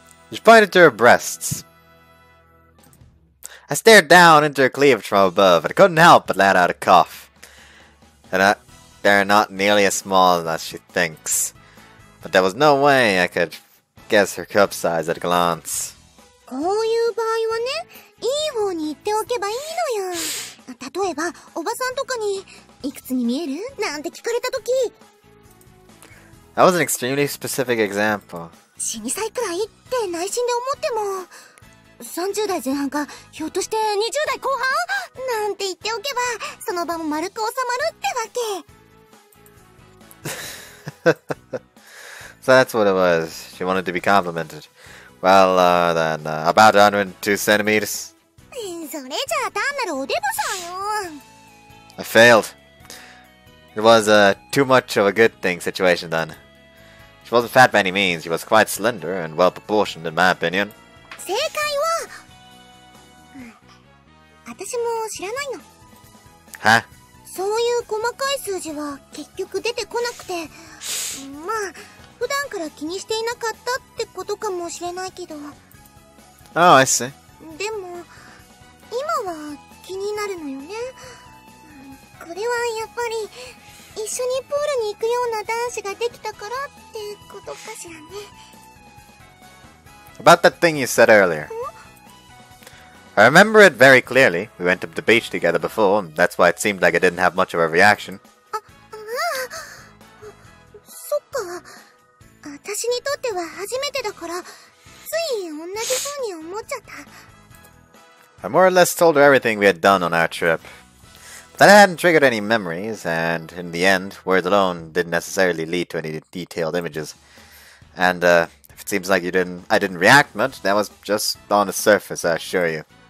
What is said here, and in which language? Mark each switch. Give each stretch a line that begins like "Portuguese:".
English: She pointed to her breasts. I stared down into her cleavage from above, and I couldn't help but let out a cough. And they're not nearly as small as she thinks. But there was no way I could guess her cup size at a glance.
Japanese: こういう場合はね、いい方に言っておけばいいのよ。例えば、おばさんとかに、いくつに見える？なんて聞かれたとき。
English: That was an extremely specific example.
Japanese: 死にさいくらいって内心で思っても、30代前半か、ひょっとして20代後半なんて言っておけば、その場も丸く収まるってわけ。
English: So that's what it was. She wanted to be complimented. Well, then, about 102 centimeters.
Japanese: それじゃあ単なるおデブさんよ。
English: I failed. It was too much of a good thing situation then. She wasn't fat by any means. She was quite slender and well proportioned in my opinion.
Japanese: 正解は、私も知らないの。は？そういう細かい数字は結局出てこなくて、まあ普段から気にしていなかったってことかもしれないけど。
English: Oh, I see.
Japanese: でも今は気になるのよね。これはやっぱり一緒にプールに行くような男子ができたからってことかしらね。
English: About that thing you said earlier. I remember it very clearly. We went up the beach together before, and that's why it seemed like I didn't have much of a reaction.
Japanese: そっか。私にとっては初めてだから、つい同じ風に思っちゃった。
English: I more or less told her everything we had done on our trip. But that hadn't triggered any memories, and in the end, words alone didn't necessarily lead to any detailed images. And if it seems like I didn't react much, that was just on the surface, I assure you.